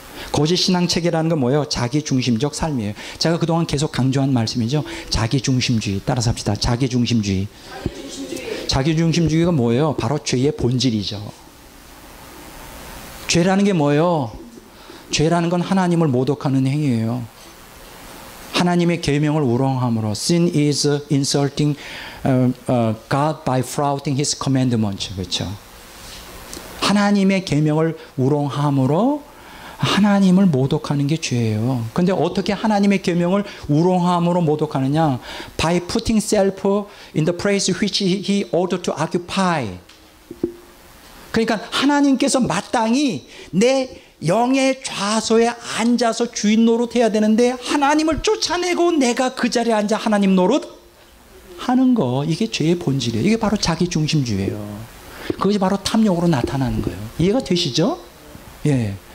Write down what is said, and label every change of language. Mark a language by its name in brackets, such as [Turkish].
[Korean] 거짓 신앙 체계라는 건 뭐예요? 자기 중심적 삶이에요. 제가 그동안 계속 강조한 말씀이죠. 자기 중심주의. 따라서 합시다. 자기 중심주의. 자기 중심주의가 뭐예요? 바로 죄의 본질이죠. 죄라는 게 뭐예요? 죄라는 건 하나님을 모독하는 행위예요. 하나님의 계명을 우롱함으로. [English] Sin is insulting God by flouting His commandments. [Korean] 그렇죠? 하나님의 계명을 우롱함으로 하나님을 모독하는 게 죄예요. 근데 어떻게 하나님의 계명을 우롱함으로 모독하느냐? [English] By putting self in the place which he ought to occupy. [Korean] 그러니까 하나님께서 마땅히 내 영의 좌소에 앉아서 주인 노릇해야 되는데, 하나님을 쫓아내고 내가 그 자리에 앉아 하나님 노릇 하는 거, 이게 죄의 본질이에요. 이게 바로 자기 중심주의예요. 그것이 바로 탐욕으로 나타나는 거예요. 이해가 되시죠? 예.